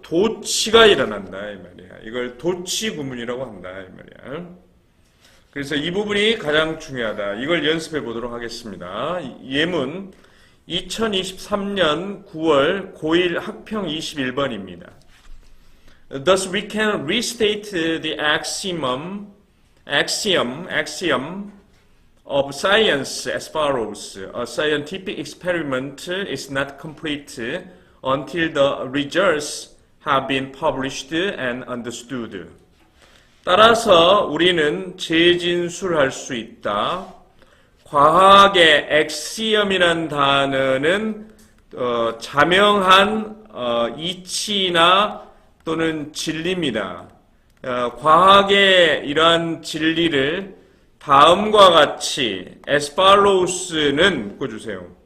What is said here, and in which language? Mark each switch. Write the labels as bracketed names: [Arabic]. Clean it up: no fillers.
[Korean] 도치가 일어난다 이 말이야. 이걸 도치 구문이라고 한다 이 말이야. 그래서 이 부분이 가장 중요하다. 이걸 연습해 보도록 하겠습니다. 예문 2023년 9월 고1 학평 21번입니다. [English] Thus we can restate the axiom of science as follows. A scientific experiment is not complete until the results have been published and understood. [Korean] 따라서 우리는 재진술할 수 있다. 과학의 axiom이란 단어는 자명한 이치나 또는 진리입니다. 과학의 이러한 진리를 다음과 같이 [English] as follows [Korean] 는 묶어주세요.